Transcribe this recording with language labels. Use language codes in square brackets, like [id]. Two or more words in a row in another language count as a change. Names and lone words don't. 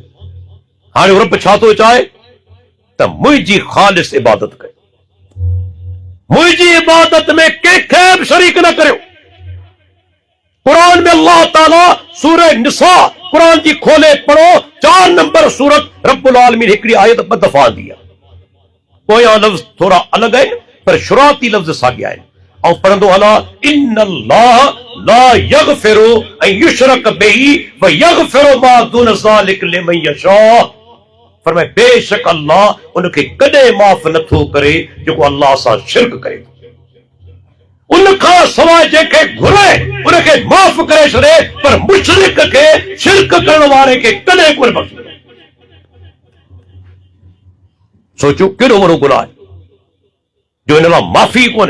[sd] हाणे रब छा थो चाहे त मुंहिंजी ख़ालिस इबादत कयो, मुंहिंजी इबादत में कंहिंखे बि शरीक न करियो। कुरान में अल्लाह ताला सूरह निसा, कुरान जी खोले पढ़ो, 4 नंबर सूरत, [ar] رب العالمين [sd] हिकिड़ी आयत 2 दफ़ा आंदी आहे। पोयां लफ़्ज़ थोरा अलॻि आहिनि, पर शुरूआती लफ़्ज़ साॻिया आहिनि। ऐं पढ़ंदो हला, [ar] إن الله لا يغفر أن يشرك به ويغفر ما دون ذلك لمن يشاء. [sd] फरमाए बेशक अल्लाह उनखे कॾहिं माफ़ नथो करे जेको अल्लाह सां शिरक करे। उनखां सवाइ जंहिंखे घुरे उनखे माफ़ करे छॾे, पर मुशरिक खे, शिरक करण वारे खे कॾहिं कोन बख़्शे। सोचो केॾो वॾो गुनाह आहे जो इन लाइ माफ़ी कोन्हे।